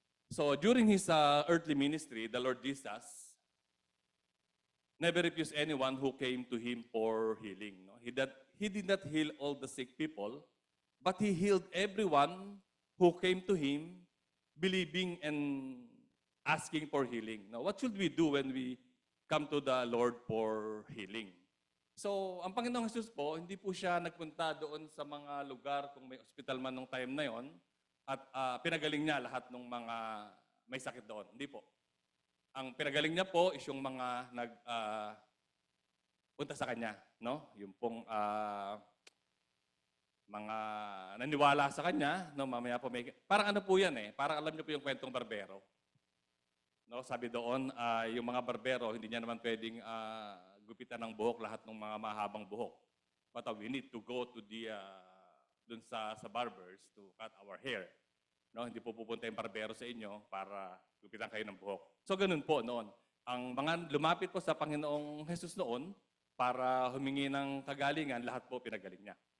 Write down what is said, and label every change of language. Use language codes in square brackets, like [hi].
[en] So during His earthly ministry, the Lord Jesus never refused anyone who came to Him for healing. No? He did not heal all the sick people, but He healed everyone who came to Him believing and asking for healing. Now, what should we do when we come to the Lord for healing? [tl] So, ang Panginoong Jesus po, hindi po siya nagpunta doon sa mga lugar kung may hospital man nung time na yon at pinagaling niya lahat ng mga may sakit doon. Hindi po. Ang pinagaling niya po is yung mga punta sa Kanya. No? Yung pong mga naniwala sa Kanya, no, mamaya po may... Parang ano po yan parang alam niyo po yung kwentong barbero. No, sabi doon, yung mga barbero, hindi niya naman pwedeng gupitan ng buhok lahat ng mga mahabang buhok. [en] But we need to go to [tl] dun sa [en] barbers to cut our hair. [tl] No, hindi po pupunta yung barbero sa inyo para gupitan kayo ng buhok. So ganun po noon. Ang mga lumapit po sa Panginoong Jesus noon para humingi ng kagalingan, lahat po pinagaling niya.